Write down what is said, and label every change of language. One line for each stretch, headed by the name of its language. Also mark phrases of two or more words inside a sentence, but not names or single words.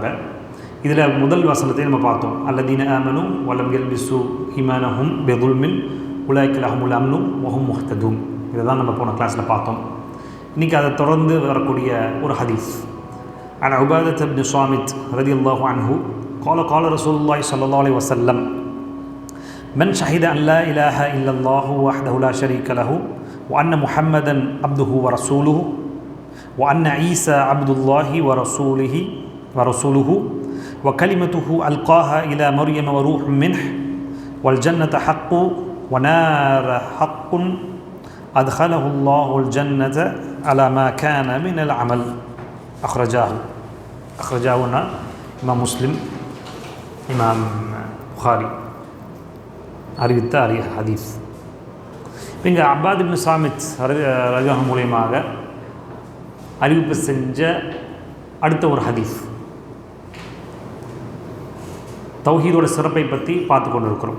Tamil: இதில் முதல் வசனத்தை நம்ம பார்த்தோம்,
Arabic: الذين آمنوا ولم يلبسوا إيمانهم بظلم أولئك لهم الأمن وهم مهتدون.
Tamil: இதை தான் நம்ம போன கிளாஸில் பார்த்தோம். இன்றைக்கி அதை தொடர்ந்து வரக்கூடிய ஒரு ஹதீஸ்.
Arabic: عن عبادة بن الصامت رضي الله عنه قال قال رسول الله صلى الله عليه وسلم من شهد أن لا إله إلا الله وحده لا شريك له وأن محمدا عبده ورسوله وأن عيسى عبد الله ورسوله وكلمته ألقاها إلى مريم وروح منه والجنة حق ونار حق أدخله الله الجنة على ما كان من العمل. أخرجاهنا إمام مسلم
Tamil: இமாம் புகாரி அறிவித்த ஹதீஸ். இங்கே அப்பாத் இப்னு ஸாமித் ரலியல்லாஹு மூலியமாக அறிவிப்பு செஞ்ச அடுத்த ஒரு ஹதீஸ், தௌஹீதோட சிறப்பை பற்றி பார்த்து கொண்டு இருக்கிறோம்.